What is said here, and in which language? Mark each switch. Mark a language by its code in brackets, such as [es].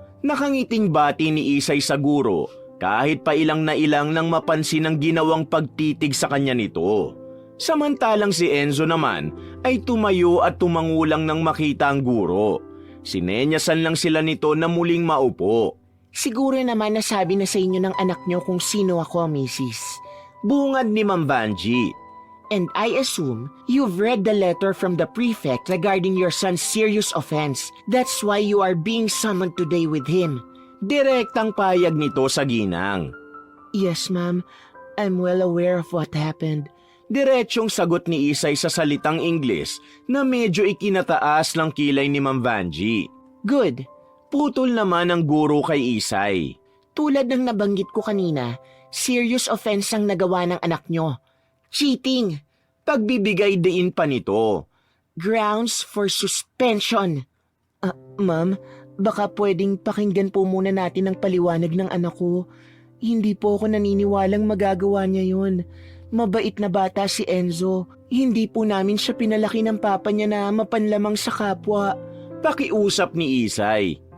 [tl] Nakangiting bati ni Isay sa guro kahit pa ilang na ilang nang mapansin ang ginawang pagtitig sa kanya nito. Samantalang si Enzo naman ay tumayo at tumangulang nang makita ang guro. Sinenyasan lang sila nito na muling maupo. Siguro naman nasabi na sa inyo ng anak niyo kung sino ako, Mrs. Bungad ni Ma'am Vanjie. [en] And I assume you've read the letter from the prefect regarding your son's serious offense. That's why you are being summoned today with him. [tl] Direktang payag nito sa ginang. [en] Yes, ma'am. I'm well aware of what happened. [tl] Diretsyong sagot ni Isay sa salitang Ingles na medyo ikinataas ng kilay ni Ma'am Vanjie. [en] Good. [tl] Putol naman ang guro kay Isay. Tulad ng nabanggit ko kanina, serious offense ang nagawa ng anak nyo. [en] Cheating. [tl] Pagbibigay diin pa nito. [en] Grounds for suspension. [tl] Ma'am, baka pwedeng pakinggan po muna natin ang paliwanag ng anak ko. Hindi po ako naniniwalang magagawa niya yun. Mabait na bata si Enzo. Hindi po namin siya pinalaki ng papa niya na mapanlamang sa kapwa. Pakiusap ni Isay.